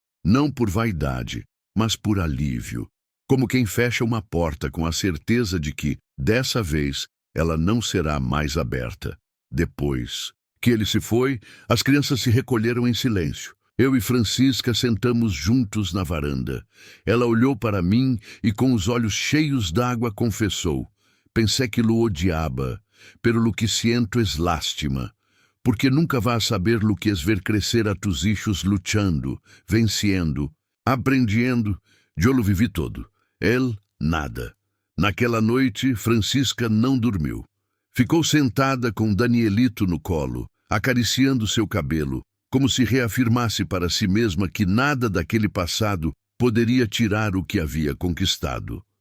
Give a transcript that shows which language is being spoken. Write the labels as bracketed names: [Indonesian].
[Portuguese] Não por vaidade, mas por alívio. Como quem fecha uma porta com a certeza de que, dessa vez, ela não será mais aberta. Depois que ele se foi, as crianças se recolheram em silêncio. Eu e Francisca sentamos juntos na varanda. Ela olhou para mim e com os olhos cheios d'água confessou. [Spanish] Pensei que lo odiaba, pero lo que siento es lástima, porque nunca vas saber lo que es ver crescer a tus hijos luchando, venciendo, aprendiendo. [Portuguese] Eu [Spanish] lo vivi todo. Él, nada. [Portuguese] Naquela noite, Francisca não dormiu. Ficou sentada com Danielito no colo, acariciando seu cabelo, como se reafirmasse para si mesma que nada daquele passado poderia tirar o que havia conquistado.